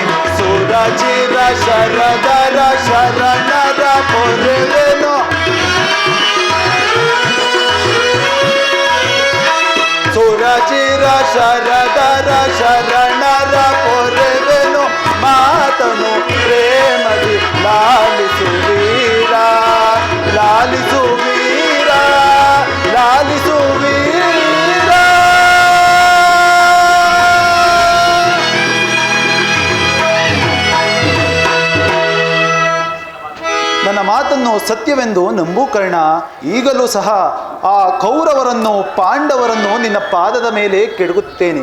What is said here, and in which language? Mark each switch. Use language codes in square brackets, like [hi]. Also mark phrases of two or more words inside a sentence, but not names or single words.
[kn] ಸುರಚಿರ ಶರದರ ಶರಣರ ಪೊರೆವೆನು, ಸುರಚಿರ ಶರದರ ಶರಣರ ಪೊರೆವೆನು. ಮಾತನು ಪ್ರೇಮದಿ ಲಾಲಿಸುವೀರ, ಲಾಲಿಸುವೀರ, ಲಾಲಿಸುವೀರ. ನನ್ನ ಮಾತನ್ನು ಸತ್ಯವೆಂದು ನಂಬು ಕರ್ಣ. ಈಗಲೂ ಸಹ ಆ ಕೌರವರನ್ನು ಪಾಂಡವರನ್ನು ನಿನ್ನ ಪಾದದ ಮೇಲೆ ಕೆಡಗುತ್ತೇನೆ.